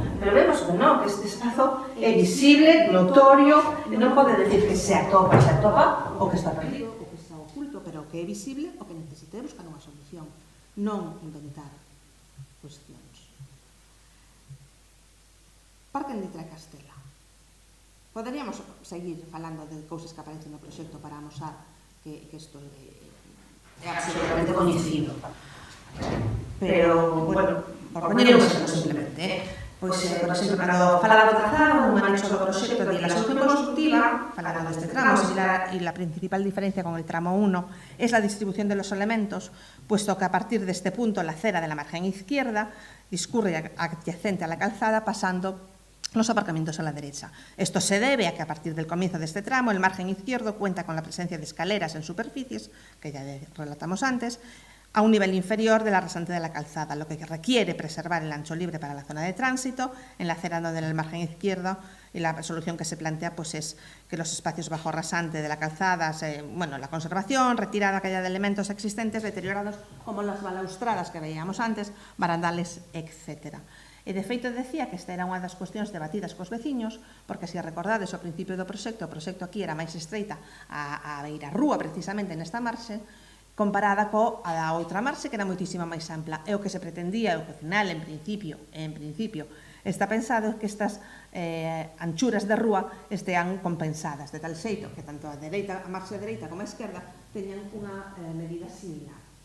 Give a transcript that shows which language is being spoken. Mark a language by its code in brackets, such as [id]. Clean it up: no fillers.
[gl] Pero vemos que non, que este espazo é visible, notorio, e non pode decir que se atopa o que está perdido, o que está oculto, pero o que é visible, o que necesita buscar unha solución, non inventar cuestións. Parque de Tracastela. Poderíamos seguir falando de cousas que aparecen no proxecto para amosar que isto é absolutamente coñecido. Pero, bueno, por poñer un exemplo simplemente, pois, por exemplo, para falar do trazado, un anexo do proxecto [es] de la solución constructiva, [gl] falando deste tramo, [es] y la principal diferencia con el tramo 1 es la distribución de los elementos, puesto que a partir de este punto la acera de la margen izquierda discurre adyacente a la calzada, pasando los aparcamientos a la derecha. Esto se debe a que a partir del comienzo de este tramo el margen izquierdo cuenta con la presencia de escaleras en superficies, que ya relatamos antes, a un nivel inferior de la rasante de la calzada, lo que requiere preservar el ancho libre para la zona de tránsito, enlacerando en el margen izquierdo, y la solución que se plantea pues, es que los espacios bajo rasante de la calzada, la conservación, retirada que haya de elementos existentes, deteriorados, como las balaustradas que veíamos antes, barandales, etc. [gl] E, de feito, decía que esta era unha das cuestións debatidas cos veciños, porque, se recordades, ao principio do proxecto, o proxecto aquí era máis estreita a beira rúa, precisamente, nesta marxe, comparada coa da outra marxe, que era moitísima máis ampla. E o que se pretendía, o que, ao final, en principio, está pensado que estas anchuras de rúa estean compensadas, de tal xeito que tanto a marxe dereita como a esquerda teñan unha medida similar.